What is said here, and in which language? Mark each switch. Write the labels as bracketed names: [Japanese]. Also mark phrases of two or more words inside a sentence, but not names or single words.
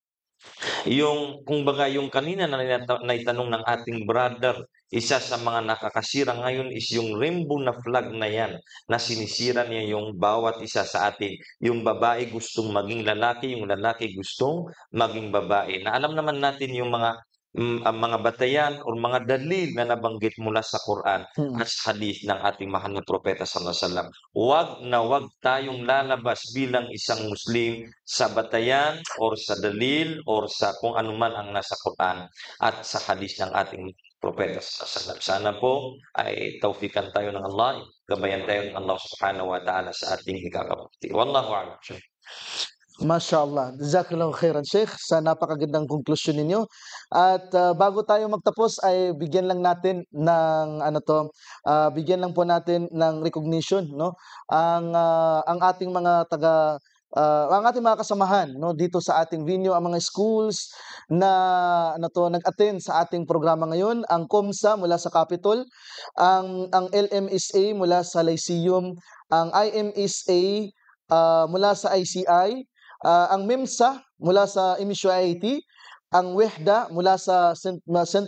[Filipino] Yung kumbaga yung kanina na naitanong ng ating brother, isa sa mga nakakasira ngayon is yung rainbow na flag na yan, na sinisira niya yung bawat isa sa atin. Yung babae gustong maging lalaki, yung lalaki gustong maging babae. Na alam naman natin yung ang mga batayan o mga dalil na nabanggit mula sa Quran at sa hadith ng ating mahal na propeta [Arabic] صلى الله عليه وسلم. [Filipino] Huwag na huwag tayong lalabas bilang isang Muslim sa batayan or sa dalil or sa kung ano man ang nasa Quran at sa hadith ng ating propeta [Arabic] صلى الله عليه وسلم. [Filipino] Sana po ay tawfikan tayo ng Allah, gabayan tayo ng Allah [Arabic] سبحانه وتعالى [Filipino] sa ating ikakabuti. [Arabic] والله أعلم. ما شاء الله. جزاك الله خيرا، شيخ, [Filipino] sa napakagandang konklusyon ninyo. At bago tayo magtapos ay bigyan lang natin ng bigyan lang po natin ng recognition, no? Ang ating mga ang ating mga kasamahan, no, dito sa ating venue, ang mga schools na nag-attend sa ating programa ngayon, ang COMSA mula sa Capitol, ang LMSA mula sa Lyceum, ang IMSA mula sa ICI, ang MEMSA mula sa MSUIT, ang WEHDA mula sa St.